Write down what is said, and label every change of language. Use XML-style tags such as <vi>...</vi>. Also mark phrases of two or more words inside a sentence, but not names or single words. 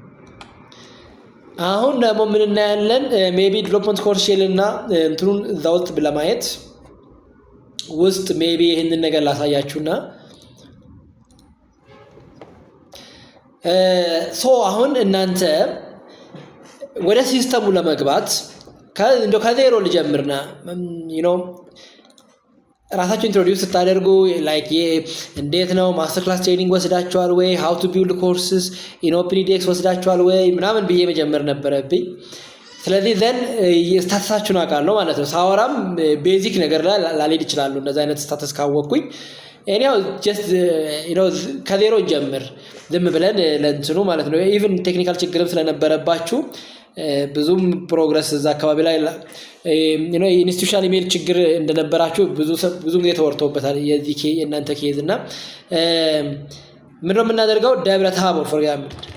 <am>አሁን ደግሞ ምን እናያለን ሜቢ</am> <en>development course shell</en> <am>እና እንትኑን ዛውት ለማየት ውስጥ ሜቢ ይሄንን ነገር ላሳያችሁና አሁን እናንተ ወደ ሲስተሙ ለመግባት ከዜሮ ልጀምርና ራሳችሁ ኢንትሮዲዩስ ታደርጉ ላይክ እንዴት ነው</am> <en>master class training</en> <am>ወስዳችኋል ወይ</am> <en>how to build courses in OpenEDX</en> <am>ወስዳችኋል ወይ ምናምን ብዬ መጀመር ነበረብኝ ስለዚህ ዘን ስታተሳችሁን አውቃለሁ ማለት ነው ሳወራም ቤዚክ ነገር ላይ ላልሄድ ይችላል እንደዛ አይነት ስታተስ ካወቅኩኝ</am> <en>anyhow just</en> <am>ከዜሮ ጀምር ዝም ብለን ለእንትኑ ማለት ነው</am> <en>even technical</en> <am>ችግርም ስለነበረባችሁ ብዙም ፕሮግረስ እዛ አካባቢ ላይ</am> <en>institutional email</en> <am>ችግር እንደነበራችሁ ብዙ ጊዜ ተወርቶበታል የዚህ የእናንተ ኬዝ እና ምንድነው የምናደርገው ደብረታቦር</am> <en>for example</en>